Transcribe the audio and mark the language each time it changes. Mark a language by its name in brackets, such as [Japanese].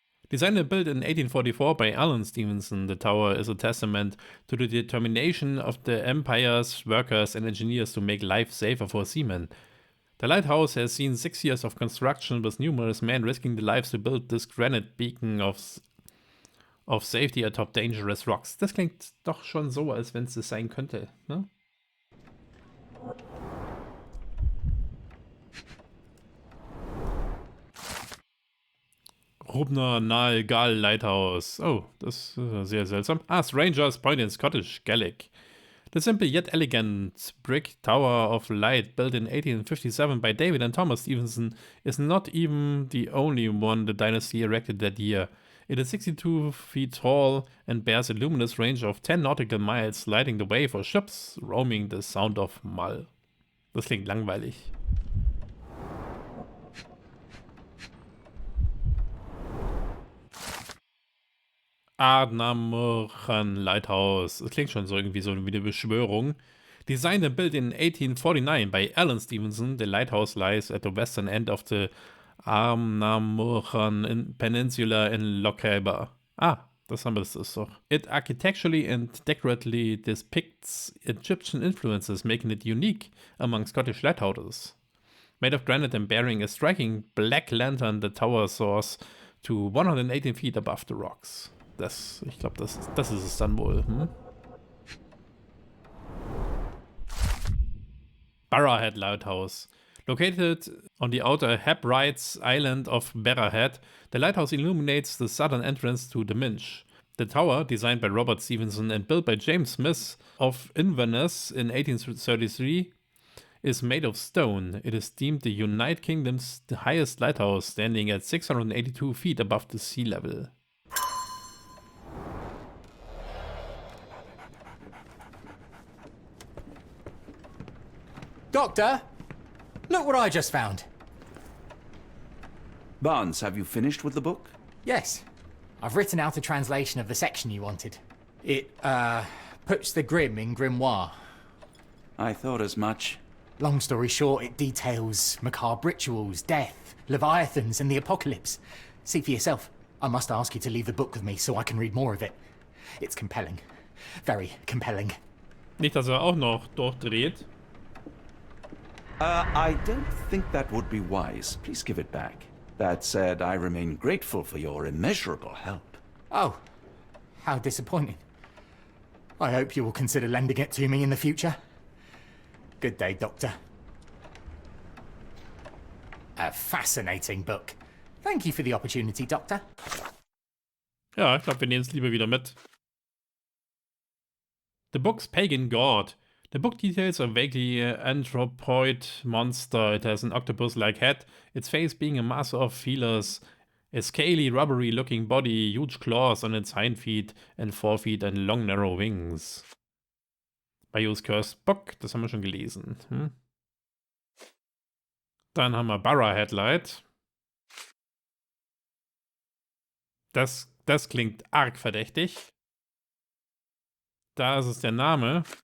[English] Designed and built in 1844 by Alan Stevenson, the tower is a testament to the determination of the Empire's workers and engineers to make life safer for seamen. The lighthouse has seen 6 years of construction, with numerous men risking their lives to build this granite beacon of safety atop dangerous rocks. [German] Das klingt doch schon so, als wenn es das sein könnte, ne? Rubner nahe Gal Lighthouse. Oh, das ist sehr seltsam. [English] Ranger's Point in Scottish Gaelic. The simple yet elegant brick tower of light built in 1857 by David and Thomas Stevenson is not even the only one the dynasty erected that year. It is 62 feet tall and bears a luminous range of 10 nautical miles, lighting the way for ships roaming the Sound of Mull. [German] Das klingt langweilig. [English] Ardnamurchan Lighthouse. [German] Das klingt schon so irgendwie so wie eine Beschwörung. [English] Designed and built in 1849 by Alan Stevenson, the lighthouse lies at the western end of the Ardnamurchan Peninsula in Loch Harbour. [German] Das haben wir, das ist doch. [English] It architecturally and decoratively depicts Egyptian influences, making it unique among Scottish lighthouses. Made of granite and bearing a striking black lantern, the tower soars to 118 feet above the rocks. [German] Ich glaube, das ist es dann wohl. [English] Barrowhead Lighthouse. Located on the outer Hebrides island of Barrowhead, the lighthouse illuminates the southern entrance to the Minch. The tower, designed by Robert Stevenson and built by James Smith of Inverness in 1833, is made of stone. It is deemed the United Kingdom's highest lighthouse, standing at 682 feet above the sea level. Doctor, look what I just found. Barnes, have you finished with the book? Yes, I've written out a translation of the section you wanted. It, puts the grim in grimoire. I thought as much. Long story short, it details macabre rituals, death, leviathans, and the apocalypse. See for yourself. I must ask you to leave the book with me so I can read more of it. It's compelling. Very compelling. [German] Nicht, dass er auch noch durchdreht. [English] I don't think that would be wise. Please give it back. That said, I remain grateful for your immeasurable help. Oh, how disappointing. I hope you will consider lending it to me in the future. Good day, Doctor. A fascinating book. Thank you for the opportunity, Doctor. [German] Ja, ich glaube, wir nehmen es lieber wieder mit. [English] The book's pagan god. The book details a vaguely anthropoid monster. It has an octopus-like head, its face being a mass of feelers, a scaly, rubbery-looking body, huge claws on its hind feet and forefeet and long, narrow wings. [German] Bayous Cursed Book, das haben wir schon gelesen. Dann haben wir Barra Headlight. Das klingt arg verdächtig. Da ist es der Name.